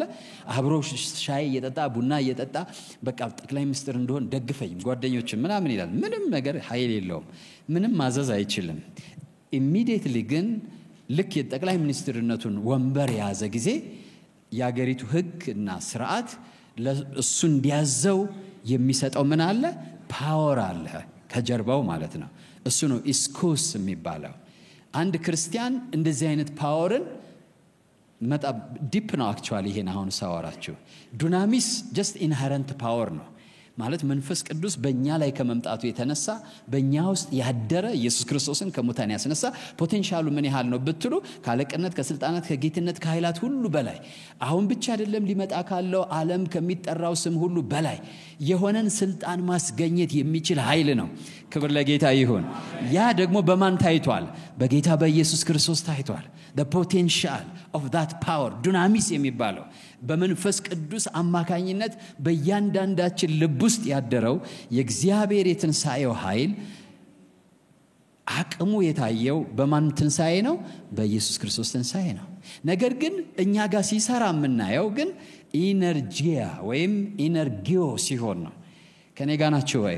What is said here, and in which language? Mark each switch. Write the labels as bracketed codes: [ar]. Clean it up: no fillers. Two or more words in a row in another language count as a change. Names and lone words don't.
[am] አብሮ ሻይ እየጠጣ ቡና እየጠጣ በቃ ጠቅላይ ሚኒስትር እንደሆን ደግፈኝ ጓደኞች ምናምን ይላል። ምንም ነገር ኃይል የለውም። ምንም ማዘዝ አይችልም። ኢሚዲየትሊ ግን ልክ የጠቅላይ ሚኒስትርነቱን ወንበር የያዘ ጊዜ የአገሪቱ ሕግና ስርዓት ለእሱ እንዲያዘው የሚሰጠው ምን አለ? ፓወር አለ ከጀርባው ማለት ነው። እሱ ነው ኢስኩስ የሚባለው። አንድ ክርስቲያን እንደዚህ አይነት ፓወርን መጣ ዲፕ ነው አክቹአሊ። ይሄን አሁን ሳወራችሁ ዱናሚስ [en] just inherent power [am] ነው ማለት መንፈስ ቅዱስ በእኛ ላይ ከመምጣቱ የተነሳ በእኛ ውስጥ ያደረ ኢየሱስ ክርስቶስን ከሙታን ያስነሳ ፖቴንሻሉ ምን ያህል ነው ብትሉ ካለቅነት ከስልጣናት ከጌትነት ከኃይላት ሁሉ በላይ አሁን ብቻ አይደለም ሊመጣ ካለው ዓለም ከሚጠራው ስም ሁሉ በላይ የሆነን ስልጣን ማስገኘት የሚችል ኃይል ነው። ክብር ለጌታ ይሁን። ያ ደግሞ በማን ታይቷል? በጌታ በኢየሱስ ክርስቶስ ታይቷል። [en] the potential of that power [am] ዱናሚስ የሚባለው በመንፈስ ቅዱስ አማካኝነት በእያንዳንዳችን ልብ ውስጥ ያደረው የእግዚአብሔር የትንሣኤው ኃይል አቅሙ የታየው በማን ትንሣኤ ነው? በኢየሱስ ክርስቶስ ትንሣኤ ነው። ነገር ግን እኛ ጋር ሲሰራ የምናየው ግን ኢነርጂያ ወይም ኢነርጊዮ ሲሆን ነው። ከኔ ጋር ናችሁ ወይ?